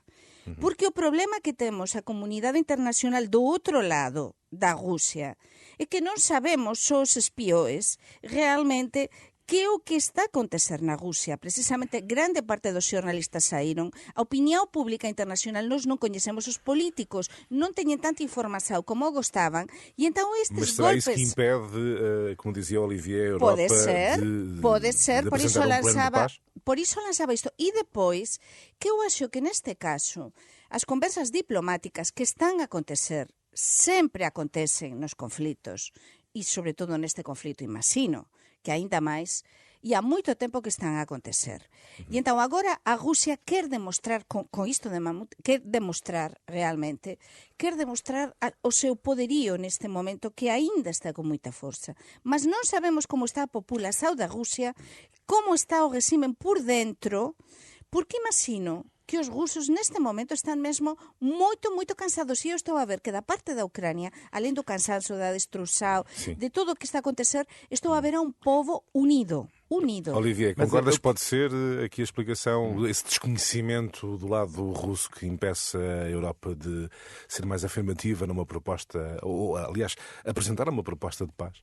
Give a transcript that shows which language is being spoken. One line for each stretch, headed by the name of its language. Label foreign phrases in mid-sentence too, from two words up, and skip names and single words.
Galician: Porque o problema que temos a comunidade internacional do outro lado da Rusia é que non sabemos, só os espiões, realmente que é o que está a acontecer na Rusia. Precisamente, grande parte dos xornalistas saíron. A opinión pública internacional, nós non coñecemos os políticos, non teñen tanta información como gostaban, e entón estes golpes...
Portuguese: Mas será
Galician: golpes...
Portuguese: isso que impede, como dizia Olivier, a Europa
Galician: pode ser,
Portuguese: de
Galician: por iso
Portuguese: lançava
Galician: isto. E depois, que eu acho que neste caso, as conversas diplomáticas que están a acontecer, sempre acontecen nos conflitos, e sobre todo neste conflito, imagino, que aínda máis, e há moito tempo que están a acontecer. E entón agora a Rusia quer demostrar, con isto de Mamut, quer demostrar o seu poderío neste momento, que aínda está con moita forza. Mas non sabemos como está a população da Rusia, como está o regime por dentro, porque imagino que os rusos neste momento están mesmo moito cansados. E eu estou a ver que da parte da Ucrania, além do cansanzo, da destrução, de tudo o que está a acontecer, estou a ver a um povo unido.
Portuguese: Olivier, concordas que pode ser aqui a explicação, esse desconhecimento do lado russo que impeça a Europa de ser mais afirmativa numa proposta, ou aliás, apresentar uma proposta de paz?